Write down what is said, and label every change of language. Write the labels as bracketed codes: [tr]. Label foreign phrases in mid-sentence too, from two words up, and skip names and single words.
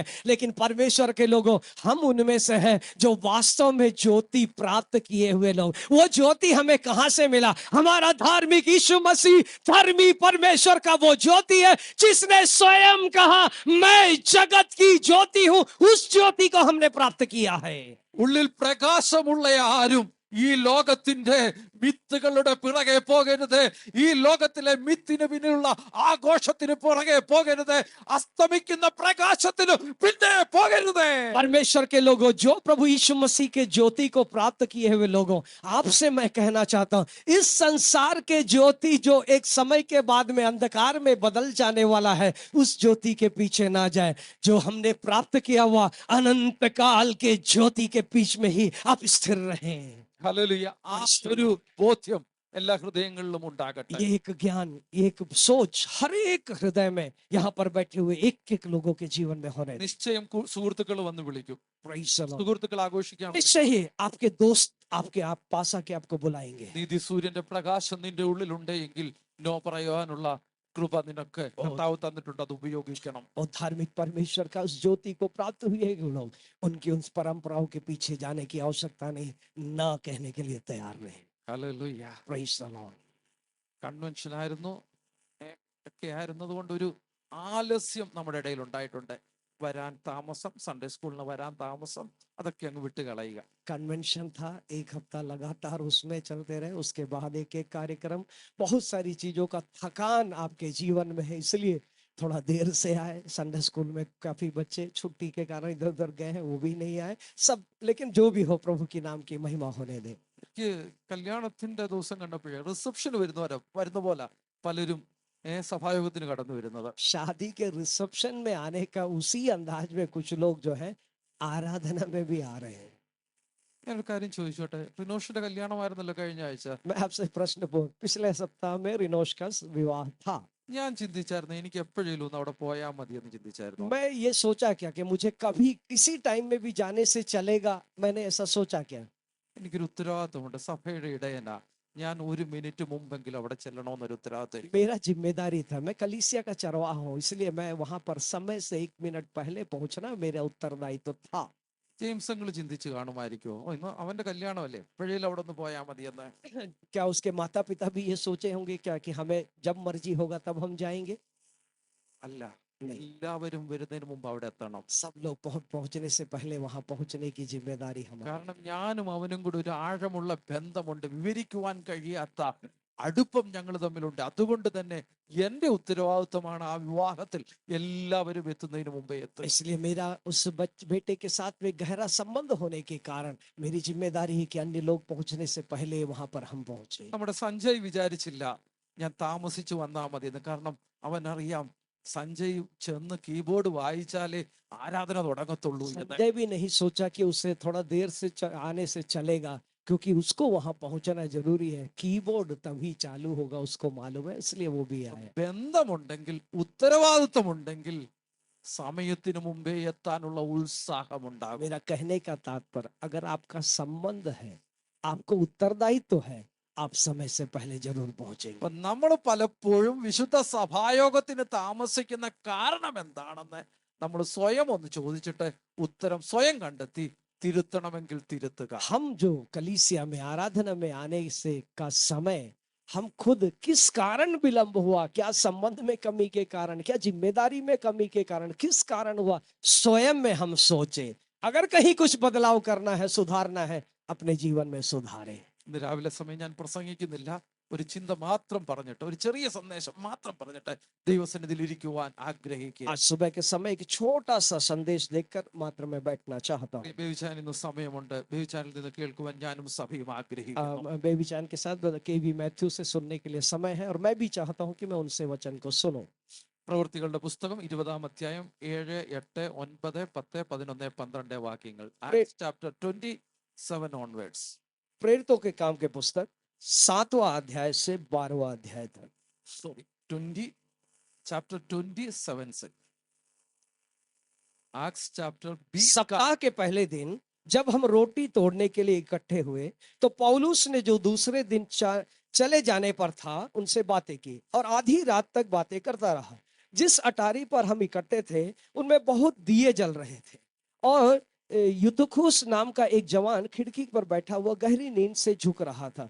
[hi] लेकिन परमेश्वर के लोगों, हम उनमें से हैं जो वास्तव में ज्योति प्राप्त किए हुए लोग। वो ज्योति हमें कहां से मिला? हमारा धार्मिक यीशु मसीह धर्मी परमेश्वर का वो ज्योति है जिसने स्वयं कहा, मैं जगत की ज्योति हूं। उस ज्योति को हमने प्राप्त किया है। [ml] ഉള്ളിൽ പ്രകാശമുള്ള ആരും ഈ ലോകത്തിന്റെ മിത്തുകളുടെ പിറകെ പോകരുത്. ഈ ലോകത്തിലെ മിത്തിന് പിന്നിലുള്ള ആഘോഷത്തിന് പുറകെ പോകരുത്. അസ്തമിക്കുന്ന പ്രകാശത്തിന് പിന്നെ പോകരുത്. [hi] परमेश्वर के लोगों, जो प्रभु यीशु मसीह के ज्योति को प्राप्त किए हुए लोगों, आपसे मैं कहना चाहता हूं, इस संसार के ज्योति जो एक समय के बाद में अंधकार में बदल जाने वाला है, उस ज्योति के पीछे ना जाए। जो हमने प्राप्त किया हुआ अनंत काल के ज्योति के बीच में ही आप स्थिर रहें। [ml] ഹല്ലേലൂയ. ആ ഒരു ബോധ്യം എല്ലാ ഹൃദയങ്ങളിലും ഉണ്ടാകട്ടെ. [hi] ये एक ज्ञान, ये एक सोच हर एक हृदय में यहाँ पर बैठे हुए एक एक लोगों के जीवन में होने दें। [ml] നിശ്ചയം സുഹൃത്തുക്കൾ വന്ന് വിളിക്കും. [en] Praise the Lord. [ml] സുഹൃത്തുക്കൾ ആഘോഷിക്കാൻ [hi] निश्चय ही आपके दोस्त आपके आप पास आके आपको बुलाएंगे। [ml] നീതി സൂര്യന്റെ പ്രകാശം നിന്റെ ഉള്ളിലുണ്ടെങ്കിൽ നോ പറയാനുള്ള കൃപ നിനക്ക് കർത്താവ് തന്നിട്ടുണ്ട്. അത് ഉപയോഗിക്കണം. [hi] और धार्मिक परमेश्वर का उस ज्योति को प्राप्त हुए लोग, उनकी उन परंपराओं के पीछे जाने की आवश्यकता नहीं, ना कहने के लिए तैयार नहीं। [ml] ഹല്ലേലൂയ. [en] Praise the Lord. [ml] കൺവെൻഷൻ ആയിരുന്നു, ഒക്കെ ആയിരുന്നത് കൊണ്ട് ഒരു ആലസ്യം നമ്മുടെ ഇടയിൽ ഉണ്ടായിട്ടുണ്ട്. വരാൻ താമസം, [en] Sunday school [ml] വരാൻ താമസം, അതൊക്കെ അങ്ങ് വിട്ട് കളയുക. [hi] कन्वेंशन था, एक हफ्ता लगातार उसमें चलते रहे, उसके बाद एक एक कार्यक्रम, बहुत सारी चीजों का थकान आपके जीवन में है, इसलिए थोड़ा देर से आए। [en] Sunday school [hi] में काफी बच्चे छुट्टी के कारण इधर उधर गए हैं, वो भी नहीं आए सब, लेकिन जो भी हो प्रभु की नाम की महिमा होने दे। [ml] എനിക്ക് കല്യാണത്തിന്റെ ദിവസം കണ്ടപ്പോഴേ റിസപ്ഷന് വരുന്ന പോലെ പലരും സഭായോഗത്തിന് കടന്നു വരുന്നത്. [hi] शादी के रिसेप्शन में आने का उसी अंदाज में कुछ लोग जो है आराधना में भी आ रहे हैं। [ml] ഞാനൊരു കാര്യം ചോദിച്ചോട്ടെ, റിനോഷിന്റെ കല്യാണമായിരുന്നല്ലോ കഴിഞ്ഞ ആഴ്ച. [hi] मैं आपसे प्रश्न पूछ, पिछले सप्ताह में रिनोश का विवाह था, [ml] ഞാൻ ചിന്തിച്ചായിരുന്നു എനിക്ക് എപ്പോഴേലും ഒന്ന് അവിടെ പോയാൽ മതി എന്ന് ചിന്തിച്ചായിരുന്നു. [hi] मैं ये सोचा क्या कि मुझे कभी किसी टाइम में भी जाने से चलेगा, मैंने ऐसा सोचा क्या। [ml] എനിക്കൊരു ഉത്തരവാദിത്വമുണ്ട്, സഭയുടെ ഇടയനാ, ഞാൻ ഒരു മിനിറ്റ് മുമ്പെങ്കിലും അവിടെ ചെല്ലണമെന്നൊരു ഉത്തരവാദിത്വം എനിക്ക്. [hi] मेरा जिम्मेदारी था, मैं कलीसिया का चरवाहा हूँ, इसलिए मैं वहां पर समय से 1 मिनट पहले पहुंचना मेरा उत्तरदायित्व था। [ml] ജെയിംസ് അങ്കിൾ ചിന്തിച്ച് കാണുമായിരിക്കുമോ, ഓ ഇന്ന് അവന്റെ കല്യാണമല്ലേ, എപ്പോഴേലും അവിടെ ഒന്ന് പോയാൽ മതി എന്ന്. [hi] क्या उसके माता पिता भी ये सोचे होंगे क्या कि हमें जब मर्जी होगा तब हम जाएंगे। [ml] അല്ല, [hi] नहीं, [ml] എല്ലാവരും വരുന്നതിന് മുമ്പ് അവിടെ എത്തണം. [hi] सब लोग पहुंचने से पहले वहां पहुंचने की जिम्मेदारी हमारी। [ml] കാരണം ഞാനും അവനും കൂടെ ഒരു ആഴമുള്ള ബന്ധമുണ്ട്, വിവരിക്കുവാൻ കഴിയാത്ത അടുപ്പം ഞങ്ങൾ തമ്മിലുണ്ട്. അതുകൊണ്ട് തന്നെ എന്റെ ഉത്തരവാദിത്വമാണ് ആ വിവാഹത്തിൽ എല്ലാവരും എത്തുന്നതിന് മുമ്പേ എത്തുക. [hi] इसलिए मेरा उस बेटे के साथ में गहरा संबंध होने के कारण मेरी जिम्मेदारी है कि अन्य लोग पहुंचने से पहले वहां पर हम पहुंचे। [ml] നമ്മുടെ സഞ്ജയ് വിചാരിച്ചില്ല ഞാൻ താമസിച്ചു വന്നാൽ മതി എന്ന്. കാരണം അവനറിയാം സഞ്ജയ് ചെന്ന് കീബോർഡ് വായിച്ചാലേ ആരാധന തുടങ്ങത്തുള്ളൂ എന്ന്. [hi] संजय भी नहीं सोचा कि उसे थोड़ा देर से आने से चलेगा, क्योंकि उसको वहां पहुंचना जरूरी है, कीबोर्ड तभी चालू होगा उसको मालूम है, इसलिए वो भी आया। [ml] ബന്ധമുണ്ടെങ്കിൽ, ഉത്തരവാദിത്വമുണ്ടെങ്കിൽ സമയത്തിന് മുമ്പേ എത്താനുള്ള ഉത്സാഹമുണ്ടാകും. [hi] मेरा कहने का तात्पर्य, अगर आपका संबंध है, आपको उत्तरदायित्व है, आप समय से पहले जरूर पहुंचेंगे। [ml] അപ്പൊ നമ്മൾ പലപ്പോഴും വിശുദ്ധ സഭായോഗത്തിന് താമസിക്കുന്ന കാരണം എന്താണെന്ന് നമ്മൾ സ്വയം ഒന്ന് ചോദിച്ചിട്ട് ഉത്തരം സ്വയം കണ്ടെത്തി തിരുത്തണമെങ്കിൽ തിരുത്തുക. [hi] हम जो कलीसिया में आराधना में आने से का समय, हम खुद किस कारण विलंब हुआ, क्या संबंध में कमी के कारण, क्या जिम्मेदारी में कमी के कारण, किस कारण हुआ, स्वयं में हम सोचे। अगर कहीं कुछ बदलाव करना है, सुधारना है, अपने जीवन में सुधारे। [ml] ഇന്ന് രാവിലെ സമയം ഞാൻ പ്രസംഗിക്കുന്നില്ല, ഒരു ചിന്ത മാത്രം പറഞ്ഞിട്ട്, ഒരു ചെറിയ സന്ദേശം മാത്രം പറഞ്ഞിട്ട് ദൈവസന്നിധിയിൽ ഇരിക്കുവാൻ ആഗ്രഹിക്കുക. [hi] आज सुबह के समय एक छोटा सा संदेश देकर मात्र मैं बैठना चाहता हूँ। [ml] ബേബിച്ചാൻ ഇന്ന് സമയമുണ്ട്, ബേബിച്ചാനിൽ നിന്ന് കേൾക്കുവാൻ ഞാനും സഭയും ആഗ്രഹിക്കുന്നു. [hi] बेबी चान के साथ केवी मैथ्यू से सुनने के लिए समय है, और मैं भी चाहता हूँ कि मैं उनसे वचन को सुनूं। [ml] പ്രവൃത്തികളുടെ പുസ്തകം 20-ാം അധ്യായം 7, 8, 9, 10, 11, 12 വാക്യങ്ങൾ. [en] ചാപ്റ്റർ 27 onwards. [hi] प्रेरितों के काम के पुस्तक 7वां अध्याय से 12वां अध्याय तक। [en] Sorry, 20, chapter 27 से Acts chapter 20 का [hi] सप्ताह के पहले दिन जब हम रोटी तोड़ने के लिए इकट्ठे हुए, तो पौलुस ने जो दूसरे दिन चले जाने पर था उनसे बातें की, और आधी रात तक बातें करता रहा। जिस अटारी पर हम इकट्ठे थे उनमें बहुत दिए जल रहे थे, और युतुखुस नाम का एक जवान खिड़की पर बैठा हुआ गहरी नींद से झुक रहा था।